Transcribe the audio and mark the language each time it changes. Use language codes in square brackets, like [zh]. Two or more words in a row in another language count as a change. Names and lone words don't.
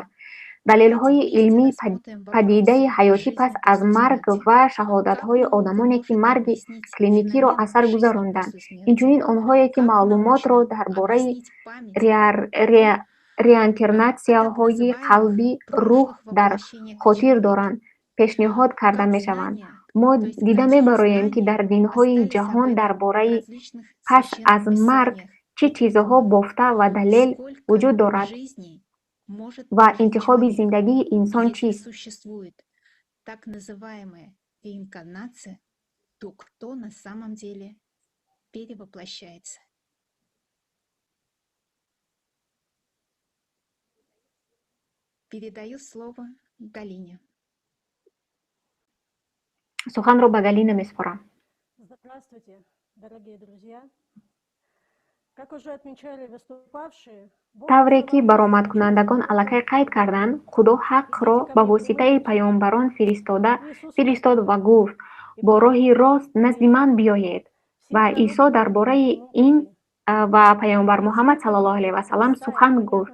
[tg] далелҳои илмии падидаи ҳаётӣ пас аз марг ва шаҳодатҳои одамоне ки марги клиникиро аз сар гузаронданд, инчунин онҳое ки маълумотро дар бораи реинкарнатсияҳои қалби рӯҳ дар хотир доранд, пешниҳод карда мешаванд. мо дида мебароем ки дар динҳои ҷаҳон дар бораи пас аз марг чӣ чизҳо бофта ва далел вуҷуд дорад ва интихоби зиндагии инсон чист. [ru] Так называемая реинкарнация, то кто на самом деле перевоплощается. Передаю слово Галине. [tg] суханро ба Галина меспорам. [ru] Здравствуйте, дорогие друзья. Как уже отмечали выступавшие, [tg] тавре ки баромадкунандагон аллакай қайд карданд, худо ҳаққро ба воситаи паёнбарон фиристод ва гуфт: бо роҳи рост назди ман биёед. ва Исо дар бораи ин ва паёнбар Муҳаммад [ar] صلى الله عليه وسلم [tg] сухан гуфт.